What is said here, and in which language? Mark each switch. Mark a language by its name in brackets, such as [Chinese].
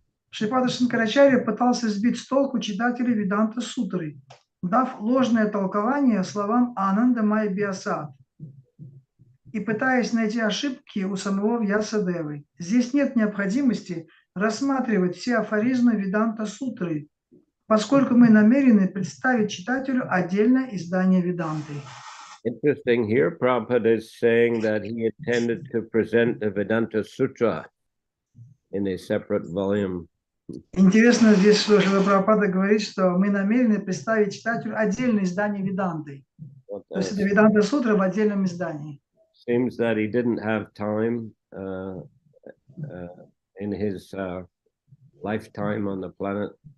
[Russian] Шрипада Шанкарачарья пытался сбить с толку читателей Веданта Сутры, дав ложное толкование словам Ананда Майя Биасад и пытаясь найти ошибки у самого Вьясадевы. Здесь нет необходимости рассматривать все афоризмы Веданта Сутры, поскольку мы намерены представить читателю отдельное издание Веданты. [English] Interesting here, Prabhupada is saying that he intended to present the Vedanta Sutra in a separate volume. [Russian] Интересно здесь, что Шрила Прабхупада говорит, что мы намерены представить читателю отдельное издание Веданты. То есть это Веданта Сутра в отдельном издании. [English] Seems that he didn't have time in his lifetime on the planet.